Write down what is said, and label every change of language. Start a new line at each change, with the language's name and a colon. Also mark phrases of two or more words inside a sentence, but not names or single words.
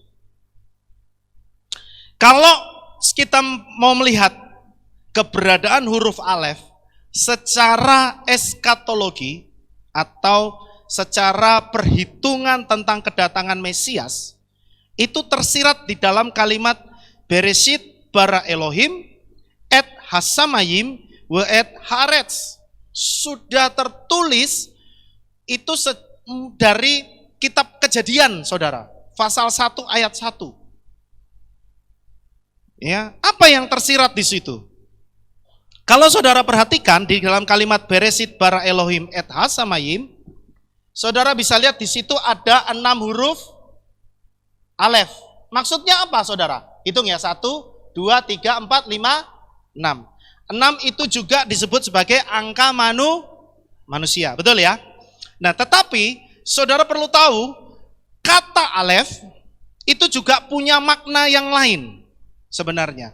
Indonesian: Kalau kita mau melihat keberadaan huruf alef secara eskatologi atau secara perhitungan tentang kedatangan Mesias, itu tersirat di dalam kalimat
Hebrew: Bereshit bara Elohim et hasamayim wa et haaretz.
Indonesian: Sudah tertulis itu dari kitab Kejadian, saudara. Pasal 1 ayat 1. Ya, apa yang tersirat di situ? Kalau saudara perhatikan di dalam kalimat
Hebrew: Bereshit bara Elohim et hasamayim,
Indonesian: Saudara bisa lihat di situ ada 6 huruf alef. Maksudnya apa saudara? Hitung ya, 1, 2, 3, 4, 5, 6. 6 itu juga disebut sebagai angka manusia, betul ya? Nah tetapi saudara perlu tahu, kata alef itu juga punya makna yang lain sebenarnya.